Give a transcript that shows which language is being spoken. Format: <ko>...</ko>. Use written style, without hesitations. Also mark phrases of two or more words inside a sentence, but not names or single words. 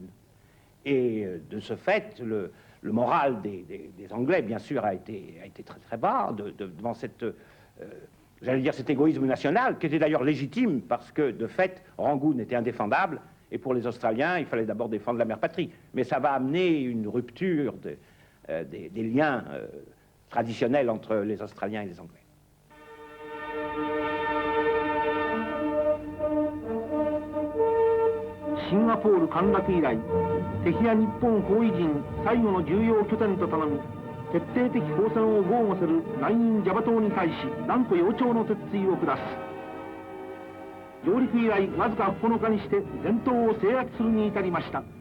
<fr>Et de ce fait, le moral des Anglais, bien sûr, a été très très bas devant cette, j'allais dire, cet égoïsme national, qui était d'ailleurs légitime, parce que, de fait, Rangoon était indéfendable, et pour les Australiens, il fallait d'abord défendre la mère patrie. Mais ça va amener une rupture des liens traditionnels entre les Australiens et les Anglais.</fr> <ja>Singapour 陥落以来、敵や日本包囲陣最後の重要拠点と頼み、徹底的抗戦を豪語する南印ジャバ島に対し断固幼鳥の鉄槌を下す。上陸以来わずか9日にして全島を制圧するに至りました。</ja>